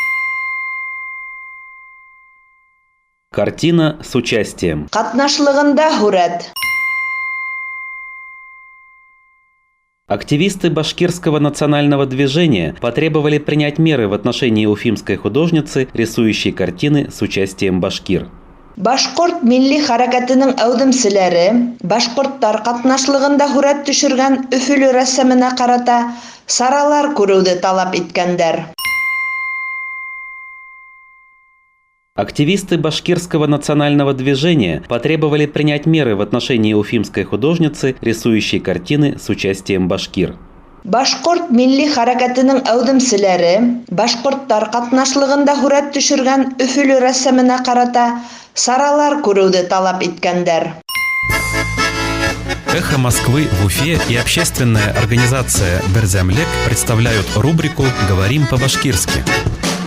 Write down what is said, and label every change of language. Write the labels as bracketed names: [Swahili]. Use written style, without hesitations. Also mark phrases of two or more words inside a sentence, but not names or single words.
[Russian] Картина с участием. [Bashkir] Катнашлыгында хурет. [Russian] Активисты башкирского национального движения потребовали принять меры в отношении уфимской художницы, рисующей картины с участием башкир. [Bashkir] Башкорт милли харакатының әүдемселәре башкорттар катнашлыгында хурет төшергән Өфөлө рәссамына карата саралар күрүде талап иткәндәр. [Russian] Активисты башкирского национального движения потребовали принять меры в отношении уфимской художницы, рисующей картины с участием башкир. [Bashkir] Башкорт милли харакатының әүдемселәре башкорттар катнашлыгында хурет төшергән Өфөлө рәссамына карата саралар күрүде талап иткәндәр. [Russian] «Эхо Москвы» в Уфе и общественная организация «Берзямлек» представляют рубрику «Говорим по-башкирски».